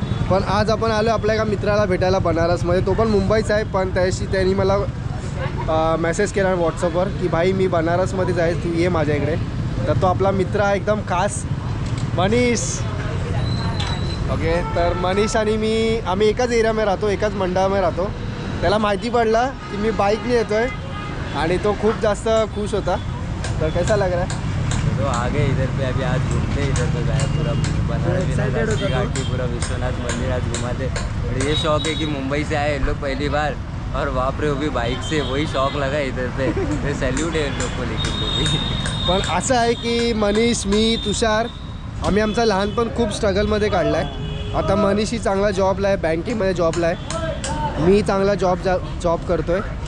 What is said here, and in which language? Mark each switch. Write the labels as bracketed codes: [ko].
[mr] पण आज आपण आलो आपल्या एका मित्राला भेटायला बनारसमध्ये, तो पण मुंबईचा आहे, पण त्यांनी मला मेसेज केला व्हॉट्सअपवर की भाई मी बनारसमध्ये जायचं, तू ये माझ्या इकडे। तर तो आपला मित्र आहे एकदम खास, मनीष। ओके, तर मनीष आणि मी आम्ही एकाच एरियामध्ये राहतो, एकाच मंडळामध्ये राहतो। त्याला माहिती पडला की मी बाईकने येतो आहे आणि तो खूप जास्त खुश होता। [hi] तर कैसा लग रहा है? तो आगे इधर पे अभी आज घूमते इधर पे गए, पूरा बनारस घाटी, पूरा विश्वनाथ मंदिर आज घुमाते। और ये शौक है कि मुंबई से आए लोग पहली बार, और वहाँ पे वो भी बाइक से, वही शौक लगा इधर पे। तो सैल्यूट है इन लोग को। लेकिन वो भी [mr] पण असं आहे की मनीष, मी, तुषार आम्ही आमचा लहानपण खूप स्ट्रगलमध्ये काढला आहे। आता मनीषही चांगला जॉबला आहे, बँकेमध्ये जॉबला आहे, मी चांगला जॉब करतो आहे।